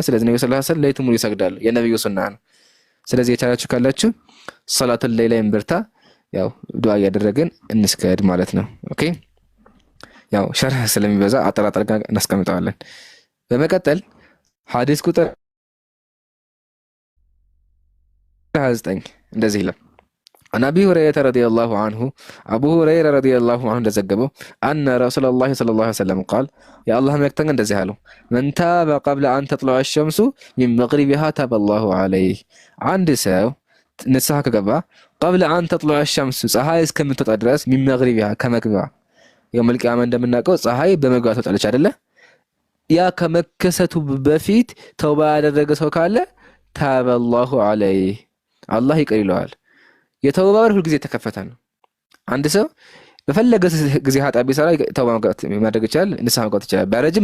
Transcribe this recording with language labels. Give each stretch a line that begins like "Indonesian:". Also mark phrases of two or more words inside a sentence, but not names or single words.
Amharic: ስለዚህ ነብዩ
Arabic: صلى الله عليه وسلم
Amharic: ሌሊቱን ሙሉ ይሰግዳሉ። የነብዩ ሱና ነው። ስለዚህ የቻላችሁ ካላችሁ
Arabic: صلاة الليل
Amharic: እንበርታ፣ ያው ዱዓ እያደረግን እንስገድ ማለት ነው። ኦኬ ያው ሸርህ ስለሚበዛ አጠራጣሪ ጋር እናስቀምጠዋለን። በመቀጠል ሐዲስ ቁጥር
Arabic: 29
Amharic: እንደዚህ ይላል።
Arabic: عن أبي هريرة رضي الله عنه أبو هريرة رضي الله عنه እንደዘገበው أن رسول الله صلى الله عليه وسلم قال يا الله
Amharic: መልእክተኛ እንደዚህ አሉ
Arabic: من تاب قبل أن تطلع الشمس من مغربها تاب الله عليه
Amharic: አንድ ሰው ንስሐ ከገባ
Arabic: قبل أن تطلع الشمس
Amharic: ፀሐይ እስከምትወጣ ድረስ
Arabic: من مغربها
Amharic: ከመግቢያዋ የውመል ቂያማ እንደምናውቀው ፀሐይ በመግቢያዋ ትወጣለች አይደለ? ያ ከመከሰቱ በፊት ተውባ ያደረገ ሰው ካለ
Arabic: تاب الله عليه
Amharic: አላህ ይቅር ይለዋል። የተውባ በር ሁልጊዜ የተከፈተ ነው። አንድ ሰው በፈለገ ጊዜ ኃጢአት ቢሰራ ተውባ ማድረግ ይችላል፣ ንስሐ መግባት ይችላል፣ ቢያረጅም